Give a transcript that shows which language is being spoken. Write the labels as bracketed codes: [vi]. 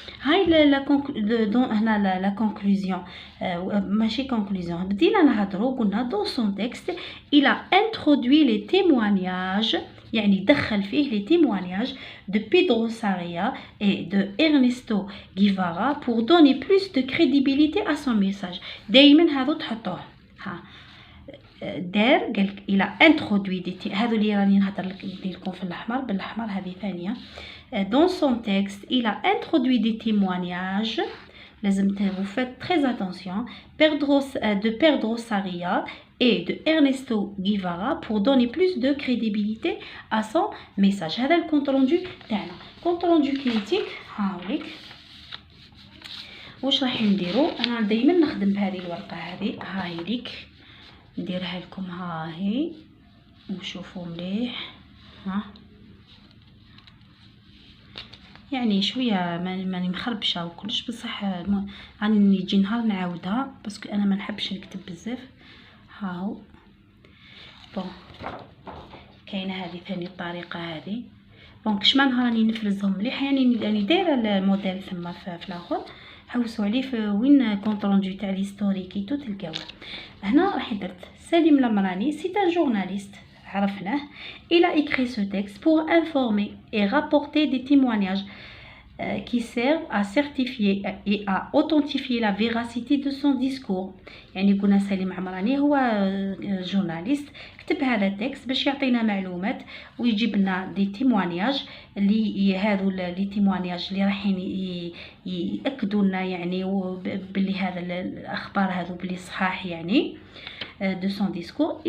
[ar] هاي هنا لا كونكلوزيون ماشي كونكلوزيون بدينا نهضروا قلنا [fr] dans son texte il a introduit les témoignages [ar] يعني دخل فيه [fr] les témoignages de Pedro Sarria et de Ernesto Guevara pour donner plus de crédibilité à son message. [ar] دايما هذو تحطوه ها دار قال [fr] il a introduit [ar] هذو اللي راني نهضر لكم في الاحمر بالاحمر هذه ثانيه. [fr] Dans son texte il a introduit des témoignages [ar] لازم [fr] vous faites très attention de Pedro Sarria et de Ernesto Guevara pour donner plus de crédibilité à son message. [ar] هذا الكونت روندو تاعنا كونت روندو كريتيك. هاوليك واش راح نديرو انا دائما نخدم بهذه الورقه هذه هاي ليك نديرها لكم هاهي وشوفوا مليح ها يعني شويه ماني مخربشه وكلش بصح راني نجي نهار نعاودها باسكو انا ما نحبش نكتب بزاف. هاهو بون كاينه هذه ثاني الطريقه هذه بون كش ما نهار راني نفرزهم مليح يعني دايره الموديل ثم في الاخر حوسوا عليه في وين كونت روندو تاع ليستوريكيتو تلقاوه. هنا راح درت سليم لمراني سي ان جورناليست عرفناه. [fr] il a écrit ce texte pour informer et rapporter des témoignages qui servent à certifier et à authentifier la véracité de son discours. [ar] يعني قلنا سليم عمراني هو جورناليست كتب هذا التكست باش يعطينا معلومات ويجيب لنا دي تيموانياج اللي هذو لي تيموانياج اللي رايحين ياكدوا لنا يعني باللي هذا الاخبار هذو بلي صحاح يعني [fr] de son discours.